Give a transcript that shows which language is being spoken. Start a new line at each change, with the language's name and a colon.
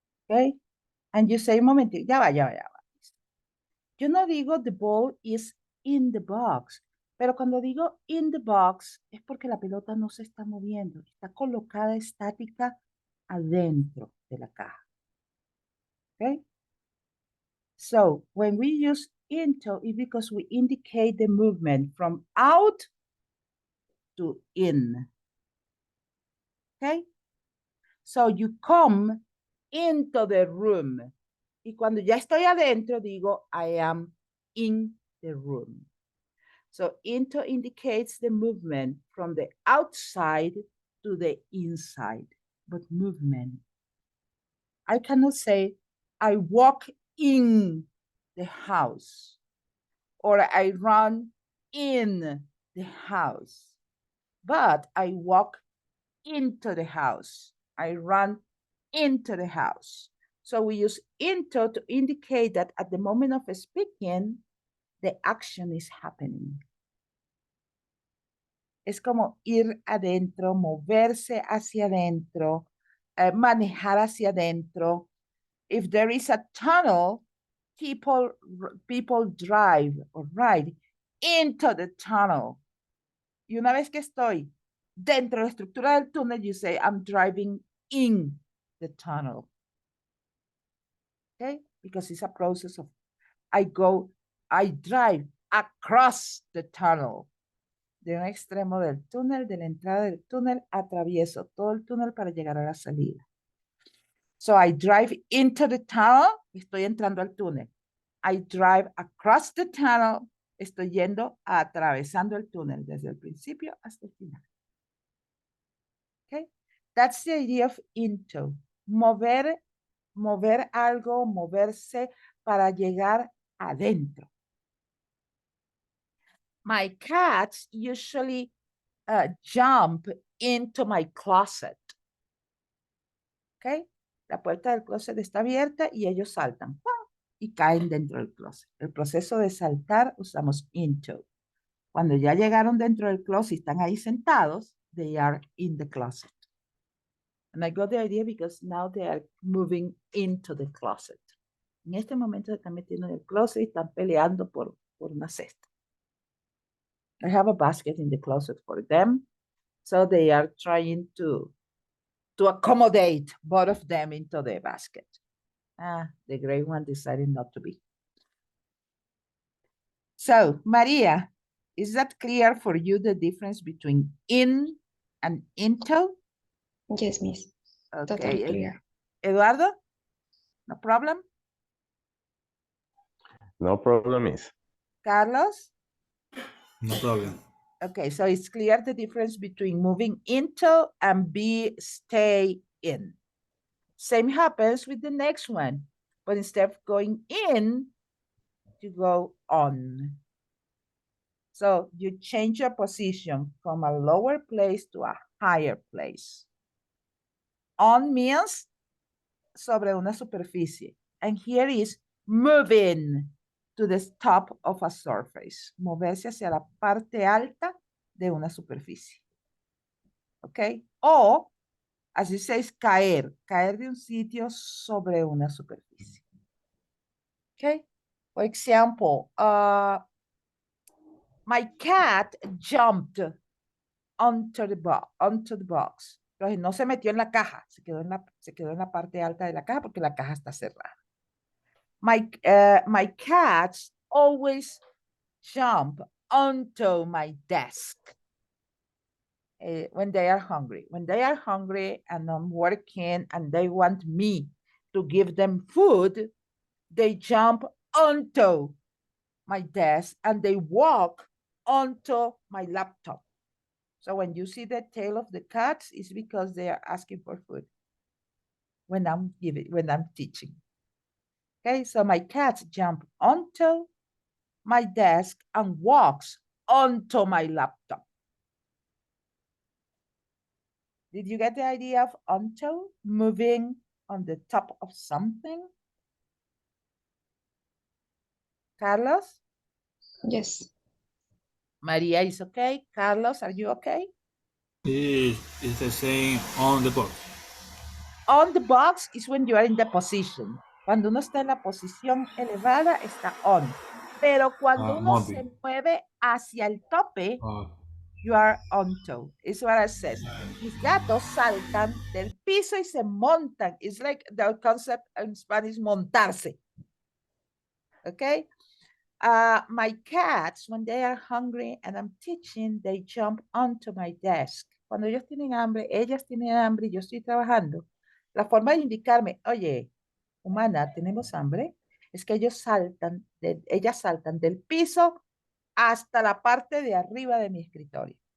English: Okay, and you say,
Spanish: un momentito, ya va. Yo no digo
English: the ball is in the box,
Spanish: pero cuando digo
English: in the box
Spanish: es porque la pelota no se está moviendo, está colocada estática adentro de la caja. Okay?
English: So when we use into, it's because we indicate the movement from out to in. Okay? So you come into the room.
Spanish: Y cuando ya estoy adentro, digo,
English: I am in the room. So into indicates the movement from the outside to the inside, but movement. I cannot say, I walk in the house, or I run in the house, but I walk into the house. I run into the house. So we use into to indicate that at the moment of speaking, the action is happening.
Spanish: Es como ir adentro, moverse hacia adentro, manejar hacia adentro.
English: If there is a tunnel, people drive or ride into the tunnel.
Spanish: Y una vez que estoy dentro de la estructura del túnel,
English: you say, I'm driving in the tunnel. Okay? Because it's a process of, I drive across the tunnel.
Spanish: De un extremo del túnel, de la entrada del túnel, atravieso todo el túnel para llegar a la salida.
English: So I drive into the tunnel,
Spanish: estoy entrando al túnel.
English: I drive across the tunnel,
Spanish: estoy yendo atravesando el túnel desde el principio hasta el final. Okay?
English: That's the idea of into.
Spanish: Mover algo, moverse para llegar adentro.
English: My cats usually jump into my closet. Okay?
Spanish: La puerta del closet está abierta y ellos saltan y caen dentro del closet. El proceso de saltar usamos into. Cuando ya llegaron dentro del closet y están ahí sentados,
English: they are in the closet. And I got the idea because now they are moving into the closet.
Spanish: En este momento se están metiendo en el closet y están peleando por una cesta.
English: I have a basket in the closet for them. So they are trying to to accommodate both of them into the basket. The gray one decided not to be. So, Maria, is that clear for you, the difference between in and into? Yes, Miss. Totally Okay. clear. Eduardo, no problem? No problem, Miss. Carlos? No problem. Okay, so it's clear the difference between moving into and stay in. Same happens with the next one, but instead of going in, you go on. So you change your position from a lower place to a higher place. On means
Spanish: sobre una superficie.
English: And here is moving to the top of a surface.
Spanish: Moverse hacia la parte alta de una superficie. ¿Ok? O,
English: as you say,
Spanish: es caer. Caer de un sitio sobre una superficie.
English: ¿Ok? For example, my cat jumped onto the box.
Spanish: Entonces no se metió en la caja, se quedó en la parte alta de la caja porque la caja está cerrada.
English: My cats always jump onto my desk when they are hungry. When they are hungry and I'm working and they want me to give them food, they jump onto my desk and they walk onto my laptop. So when you see the tail of the cats, it's because they are asking for food when I'm teaching. Okay, so my cat jump onto my desk and walks onto my laptop. Did you get the idea of onto? Moving on the top of something? Carlos? Yes. Maria is okay. Carlos, are you okay? It's the same on the box. On the box is when you are in the position.
Spanish: Cuando uno está en la posición elevada, está on. Pero cuando uno
English: Moving.
Spanish: se mueve hacia el tope,
English: you are onto. It's what I said.
Spanish: Mis gatos saltan del piso y se montan.
English: It's like the concept in Spanish, montarse. Okay? My cats, when they are hungry and I'm teaching, they jump onto my desk.
Spanish: Cuando ellos tienen hambre, ellas tienen hambre y yo estoy trabajando. La forma de indicarme, oye, humana, tenemos hambre, es que ellas saltan del piso hasta la parte de arriba de mi escritorio.